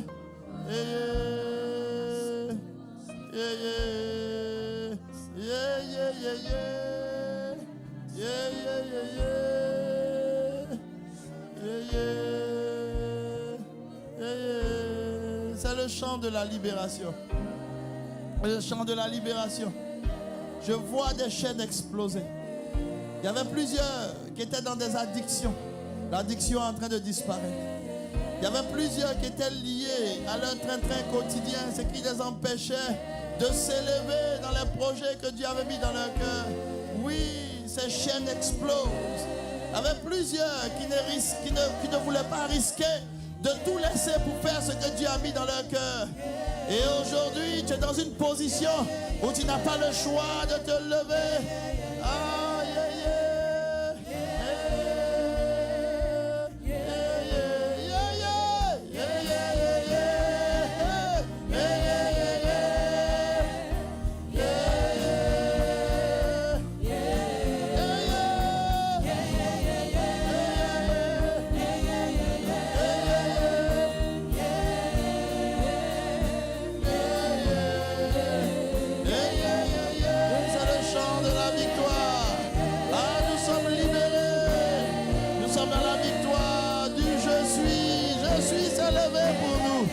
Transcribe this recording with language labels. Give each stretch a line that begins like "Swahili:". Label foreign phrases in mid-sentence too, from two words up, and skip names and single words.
English: Yeah, yeah. Yeah, yeah. Yeah, yeah, yeah, yeah. Yeah, yeah, yeah, yeah. Yeah, yeah. Yeah, yeah.
French: C'est le chant de la libération. Le chant de la libération. Je vois des chaînes exploser. Il y avait plusieurs qui étaient dans des addictions. L'addiction est en train de disparaître. Il y avait plusieurs qui étaient liés à leur train-train quotidien, ce qui les empêchait de s'élever dans les projets que Dieu avait mis dans leur cœur. Oui, ces chaînes explosent. Il y avait plusieurs qui ne voulaient pas risquer de tout laisser pour faire ce que Dieu a mis dans leur cœur. Et aujourd'hui, tu es dans une position où tu n'as pas le choix de te lever.
English: Ah, yeah, yeah. Yeah, yeah, yeah, yeah, yeah, yeah, yeah, yeah. Yeah, yeah, yeah, yeah. Yeah, yeah. Yeah,
French: c'est le chant de la victoire. Ah, nous sommes libérés. Nous sommes dans la victoire du je suis élevé pour nous.